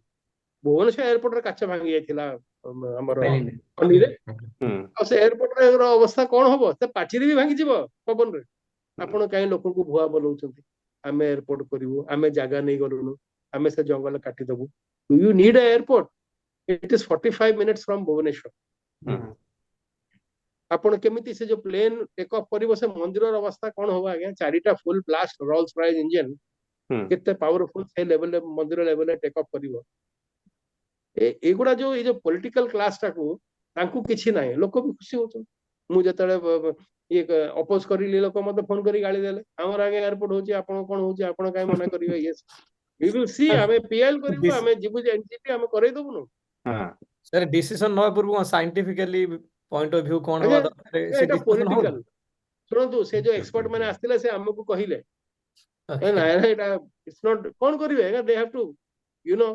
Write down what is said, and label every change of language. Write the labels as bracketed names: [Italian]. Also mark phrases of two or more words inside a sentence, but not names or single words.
[Odia] ଭୁବନେଶ୍ୱର ଏୟାରପୋର୍ଟରେ କାଚ ଭାଙ୍ଗି ଯାଇଥିଲା ଆମର ଫେରିଲେ ଫନିରେ। ହୁଁ ଆଉ ସେ ଏୟାରପୋର୍ଟର ଅବସ୍ଥା କଣ ହବ? ସେ ପାଚିରି ବି ଭାଙ୍ଗିଯିବ ପବନରେ। ଆପଣ କାହିଁ ଲୋକଙ୍କୁ ଭୁଆ ବୋଲଉଛନ୍ତି? ଆମେ ଏୟାରପୋର୍ଟ କରିବୁ, ଆମେ ଜାଗା ନେଇ ଗଲୁନୁ, ଆମେ ସେ ଜଙ୍ଗଲ କାଟିଦବୁ। [English] do you need a airport? it is 45 minutes from ଭୁବନେଶ୍ୱର। [Odia] ହୁଁ ଆପଣ କେମିତି ସେ ଯୋଉ ପ୍ଲେନ [English] take off [Odia] କରିବ, ସେ ମନ୍ଦିରର ଅବସ୍ଥା କଣ ହବ ଆଜ୍ଞା? 4ଟା [English] full blast [Odia] ରୋଲ୍ସ ରଏସ୍ ଇଞ୍ଜିନ, ହୁଁ କେତେ ପାୱାରଫୁଲ ସେ ଲେଭେଲରେ ମନ୍ଦିର ଲେଭେଲରେ [English] take off [Odia] କରିବ। ଏଗୁଡା ଯୋଉ ଏଇ ଯୋଉ [English] political classଟାକୁ, [Odia] ତାଙ୍କୁ କିଛି ନାହିଁ, ଲୋକ ବି ଖୁସି ହଉଛନ୍ତି। ମୁଁ ଯେତେବେଳେ ଇଏ ଅପୋଜ କରିଲି, ଲୋକ ମତେ ଫୋନ କରି ଗାଳି ଦେଲେ, ଆମର ଆଜ୍ଞା ଏୟାରପୋର୍ଟ ହଉଛି, ଆପଣ କଣ ହଉଛି, ଆପଣ କାହିଁ ମନା କରିବେ? [English] yes we will see, [Odia] ଆମେ ପିଏଲ କରିବୁ, ଆମେ ଯିବୁ ଯେ ଏନଜିପି ଆମେ କରେଇ ଦବୁନୁ। ହଁ ସାର୍ ଡିସିସନ ନବା ପୂର୍ବରୁ [English] scientifically point of view [Odia] କଣ ହବା ଆଜ୍ଞା ଦରକାର ସେ ଏଇଟା ଡିସକସନ ହଉନି। ପଲିଟିକାଲ। ଶୁଣନ୍ତୁ, ସେ ଯୋଉ ଏକ୍ସପର୍ଟ ମାନେ ଆସିଥିଲେ, ସେ ଆମକୁ କହିଲେ ନାଇଁ ନାଇଁ ଏଇଟା [English] it's not, [Odia] କଣ କରିବେ ଆଜ୍ଞା? [English] they have to you know,